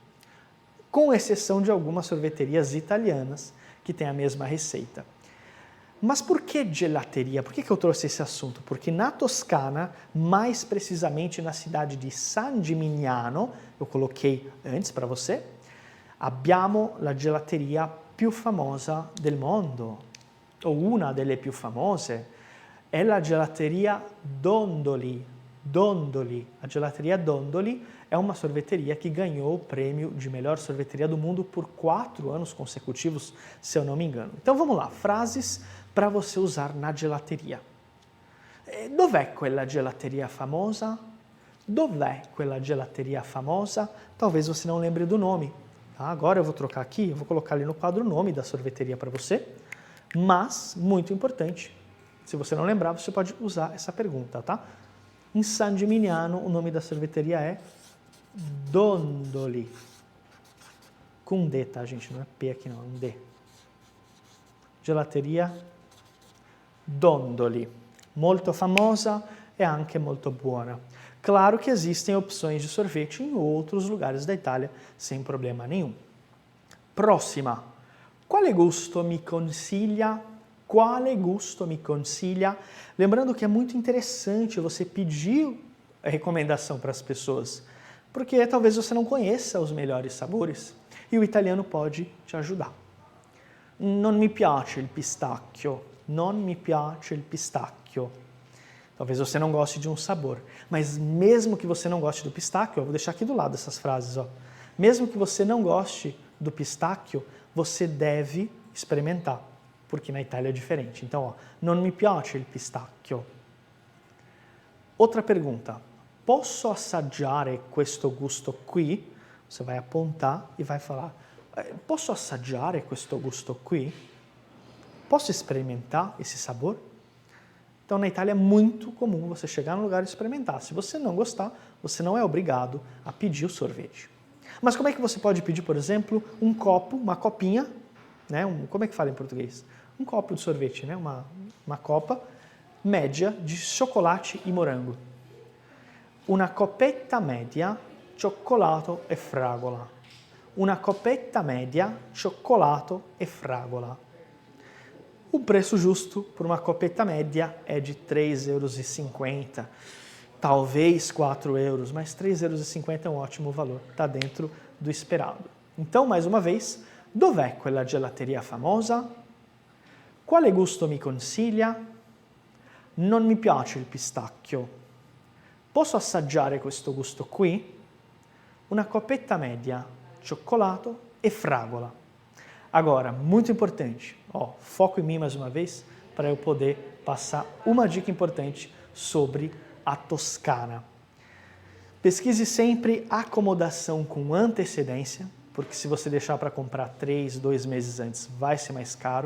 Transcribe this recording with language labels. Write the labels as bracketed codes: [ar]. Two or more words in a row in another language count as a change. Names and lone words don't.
[pt] Com exceção de algumas sorveterias italianas que têm a mesma receita. Mas por que gelateria? Por que eu trouxe esse assunto? Porque na Toscana, mais precisamente na cidade di San Gimignano, eu coloquei antes para você, [it] abbiamo la gelateria più famosa del mondo, ou una delle più famose, è la gelateria Dondoli. Dondoli. [pt] A gelateria Dondoli é uma sorveteria que ganhou o prêmio de melhor sorveteria do mundo por 4 anos consecutivos, se eu não me engano. Então vamos lá, frases para você usar na gelateria. [it] Dov'è quella gelateria famosa? Dov'è quella gelateria famosa? [pt] Talvez você não lembre do nome. Tá? Agora eu vou trocar aqui, eu vou colocar ali no quadro o nome da sorveteria para você, mas, muito importante, se você não lembrar, você pode usar essa pergunta, tá? Em San Gimignano, o nome da sorveteria é Dondoli. Com D, tá, gente? Não é P aqui, não, é um D. Gelateria Dondoli. [it] Molto famosa e anche molto buona. [pt] Claro que existem opções de sorvete em outros lugares da Itália, sem problema nenhum. Próxima. [it] Quale gusto mi consiglia? Quale gusto mi consiglia? [pt] Lembrando que é muito interessante você pedir a recomendação para as pessoas, porque talvez você não conheça os melhores sabores e o italiano pode te ajudar. [it] Non mi piace il pistacchio. Non mi piace il pistacchio. [pt] Talvez você não goste de um sabor, mas mesmo que você não goste do pistáquio, eu vou deixar aqui do lado essas frases, ó. Mesmo que você não goste do pistáquio, você deve experimentar, porque na Itália é diferente. Então, ó, [it] non mi piace il pistacchio. [pt] Outra pergunta. [it] Posso assaggiare questo gusto qui? [pt] Você vai apontar e vai falar, [it] posso assaggiare questo gusto qui? [pt] Posso experimentar esse sabor? Então, na Itália é muito comum você chegar num lugar e experimentar. Se você não gostar, você não é obrigado a pedir o sorvete. Mas como é que você pode pedir, por exemplo, um copo, uma copinha, né? Como é que fala em português? Um copo de sorvete, né? Uma copa média de chocolate e morango. [it] Una coppetta media, cioccolato e fragola. Una coppetta media, cioccolato e fragola. [pt] O preço justo por uma copeta média é de 3,50 €, talvez 4 €, mas 3,50 € é um ótimo valor, está dentro do esperado. Então, mais uma vez, [it] dov'è quella gelateria famosa? Quale gusto mi consiglia? Non mi piace il pistacchio. Posso assaggiare questo gusto qui? Una copetta media, cioccolato e fragola. [pt] Agora, muito importante, ó, foco em mim mais uma vez, para eu poder passar uma dica importante sobre a Toscana. Pesquise sempre acomodação com antecedência, porque se você deixar para comprar 2 meses antes, vai ser mais caro.